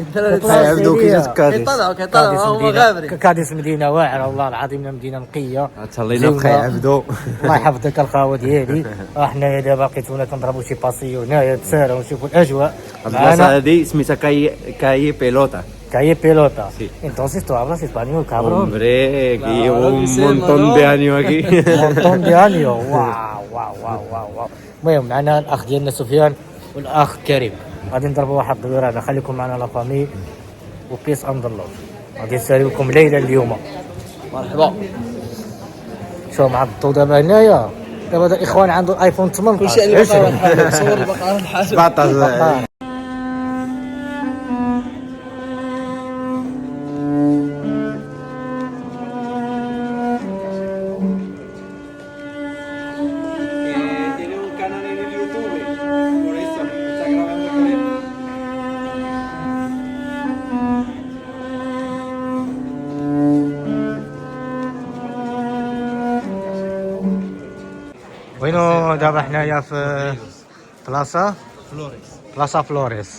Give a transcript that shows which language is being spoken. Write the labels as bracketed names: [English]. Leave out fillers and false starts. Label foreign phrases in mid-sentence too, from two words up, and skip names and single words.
[Arabic] عبدو كي جات كاديس. كيطلعوا هما غابرين. كاديس مدينه واعره والله العظيم، مدينه نقيه. تهلينا بخير عبدو. الله يحفظك الخاوه ديالي. حنايا دابا لقيتونا كنضربوا شي باسيو هنايا تسارى ونشوفوا الاجواء. البلاصه هذه سميتها كاي بيلوتا. [Spanish] Calle Pelota. Sí. Entonces tú hablas español, cabrón. Hombre, que llevo un sí, montón de años aquí. Un montón de años. واو واو واو واو واو. [Arabic] المهم معنا الاخ ديالنا سفيان والاخ كريم. غادي نضربوا واحد الدويره هنا. خليكم معنا [French] la famille [Arabic] وبيس اند الله. غادي نساليكم ليله اليوم. مرحبا. شوف مع الضو دابا هنايا. دابا هذا الاخوان عنده ايفون 18. كلشي على البقره الحاجه. صور البقره الحاجه. 17. [Spanish] Tiene un canal en el YouTube, por eso está grabando con él. [Arabic] وينو دابا حنايا في بلاصه فلوريس.